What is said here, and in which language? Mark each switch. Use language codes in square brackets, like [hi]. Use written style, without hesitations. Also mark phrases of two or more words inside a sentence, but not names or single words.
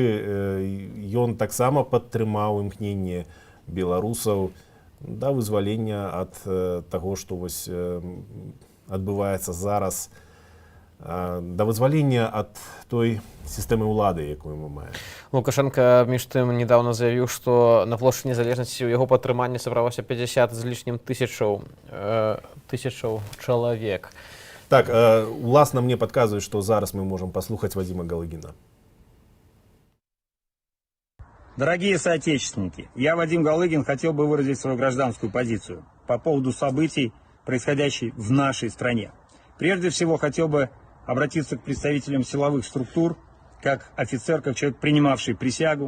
[be] Ён таксама падтрымаў імкненне беларусаў да вызвалення ад таго, што вось адбываецца зараз, да вызвалення ад той сістэмы ўлады, якую мы маем. Лукашенко між тым недавно заявіў, што на плошчы Незалежнасці ў яго падтрыманні сабралося 50 з лішнім тысячаў чалавек. Так, уласна мне падказваюць, што зараз мы можам паслухаць Вадзіма Галыгіна. [ru] Дорогие соотечественники, я, Вадим Галыгин, хотел бы выразить свою гражданскую позицию по поводу событий, происходящих в нашей стране. Прежде всего, хотел бы обратиться к представителям силовых структур, как офицер, как человек, принимавший присягу.